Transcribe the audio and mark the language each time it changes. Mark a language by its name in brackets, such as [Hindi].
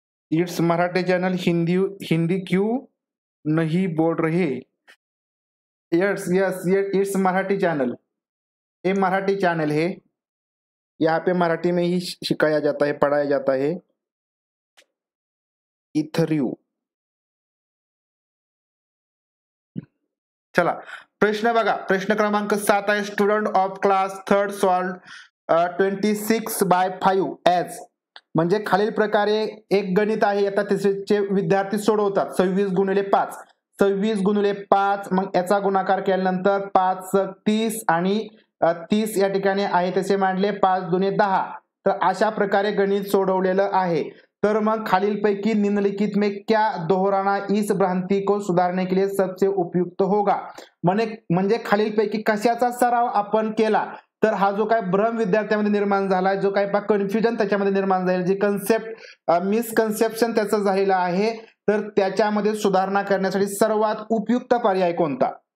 [English] it's Marathi channel [Hindi] Hindi क्यों नहीं बोल रहे? [English] yes yes yes, it's Marathi channel, [Hindi] ये मराठी चैनल है. यहाँ पे मराठी में ही सिखाया जाता है, पढ़ाया जाता है. इथरयू. [Marathi] चला, प्रश्न बघा. प्रश्न क्रमांक 7 आहे. [English] student of class 3rd solve 26/5 age, [Marathi] म्हणजे खालील प्रकारे एक गणित आहे, आता तिसरीचे विद्यार्थी सोडवतात. 26x5, 26x5, मग याचा गुणाकार केल्यानंतर 5 30 आणि 30 या ठिकाणी आहे तसे मांडले, 5 दुने 10. तर अशा प्रकारे गणित सोडवलेलं आहे. तर मग खालीलपैकी [Hindi] निम्नलिखित में क्या दोहराना इस भ्रांति को सुधारने के लिए सबसे उपयुक्त होगा. [Marathi] म्हणजे खालीलपैकी कशाचा सराव आपण केला तर हा जो काय भ्रम विद्यार्थ्यांमध्ये निर्माण झाला, जो काय कन्फ्युजन त्याच्यामध्ये निर्माण झाले, जी कन्सेप्ट मिसकन्सेप्शन त्याचं झालेलं आहे, तर त्याच्यामध्ये सुधारणा करण्यासाठी सर्वात उपयुक्त पर्याय कोणता?